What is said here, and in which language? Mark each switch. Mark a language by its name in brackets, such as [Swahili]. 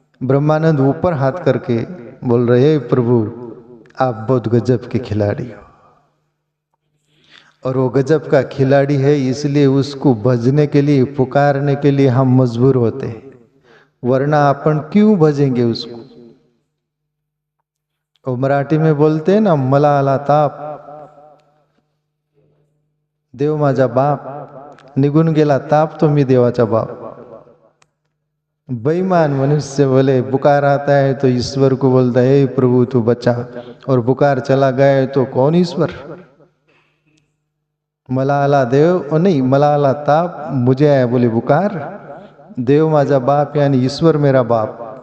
[Hindi] ब्रह्मानंद ऊपर हाथ करके बोल रहे हैं, प्रभु आप बहुत गजब के खिलाड़ी हो। और वो गजब का खिलाड़ी है इसलिए उसको भजने के लिए, पुकारने के लिए हम मजबूर होते हैं, वरना अपन क्यों भजेंगे उसको। वो मराठी में बोलते हैं ना, [Marathi] मला आला ताप, देव माझा बाप, निघून गेला ताप तो मी देवाचा बाप। [Hindi] बेईमान मनुष्य बोले बुखार आता है तो ईश्वर को बोलता है प्रभु तू बचा, और बुखार चला गया तो कौन ईश्वर? [Marathi] मला आला देव, [Hindi] और नहीं, [Marathi] मला आला ताप, [Hindi] मुझे आया बोले बुखार, [Marathi] देव माझा बाप [Hindi] यानी ईश्वर मेरा बाप।